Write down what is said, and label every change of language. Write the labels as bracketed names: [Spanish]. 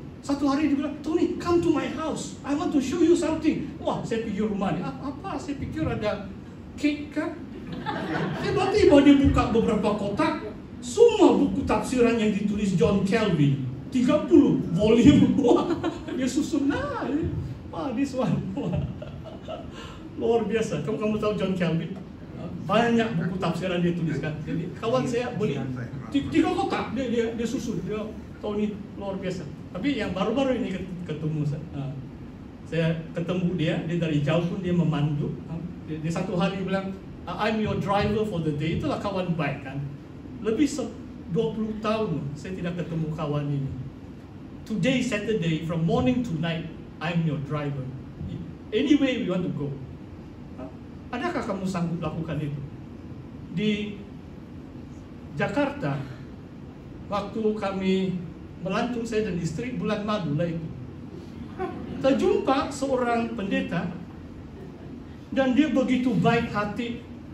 [Malay] Satu hari dia bilang, [English] "Tony, come to my house. I want to show you something." [Malay] Wah, saya pikir rumah ini apa? Saya pikir ada cake kan? Tiba-tiba dia buka beberapa kotak, semua buku tafsiran yang ditulis John Calvin, 30 volume. Wah, dia susun. Wah, [English] this one. [Malay] Wah. Luar biasa. Kamu tahu John Calvin? Banyak buku tafsiran dia tuliskan. Jadi kawan saya beli 3 kotak, dia susun. Dia tahu ini luar biasa. Tapi yang baru-baru ini ketemu saya ketemu dia dari jauh pun dia memandu. Dia satu hari bilang, [English] "I'm your driver for the day." [Malay] Itulah kawan baik kan. Lebih 20 tahun saya tidak ketemu kawan ini. [English] Today Saturday from morning to night I'm your driver. Anyway we want to go. [Malay] Adakah kamu sanggup lakukan itu? Di Jakarta, waktu kami melantung, saya dan istri, bulan madu lah itu, terjumpa seorang pendeta, dan dia begitu baik hati.